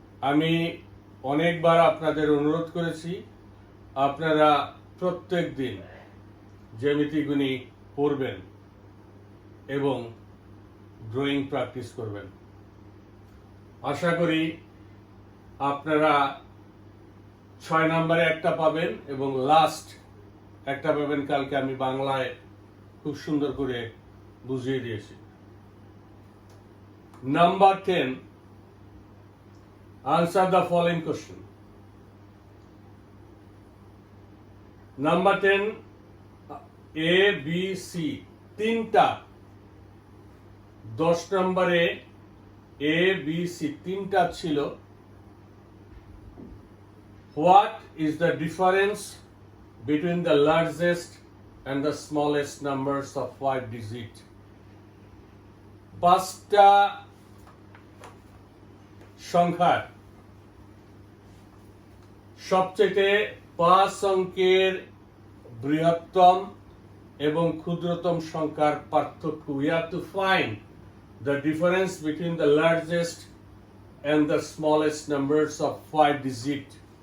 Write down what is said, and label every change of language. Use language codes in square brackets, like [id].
[bn] আমি অনেকবার আপনাদের অনুরোধ করেছি আপনারা প্রত্যেক দিন জ্যামিতিগুলি পড়বেন এবং ড্রয়িং প্র্যাকটিস করবেন। আশা করি আপনারা 6 নম্বরে একটা পাবেন এবং লাস্ট একটা পাবেন। কালকে আমি বাংলায় খুব সুন্দর করে বুঝিয়ে দিয়েছি। [en] Number 10, answer the following question. [bn] Number 10, A, B, C তিনটা 10 নম্বরে A, B, C তিনটা ছিল। [en] What is the difference between the largest and the smallest numbers of 5 digit? [bn] পাঁচটা সংখ্যার সবচেয়ে 5 অঙ্কের বৃহত্তম এবং ক্ষুদ্রতম সংখ্যার পার্থক্য। [en] We have to find the difference between the largest and the smallest numbers of 5 digit.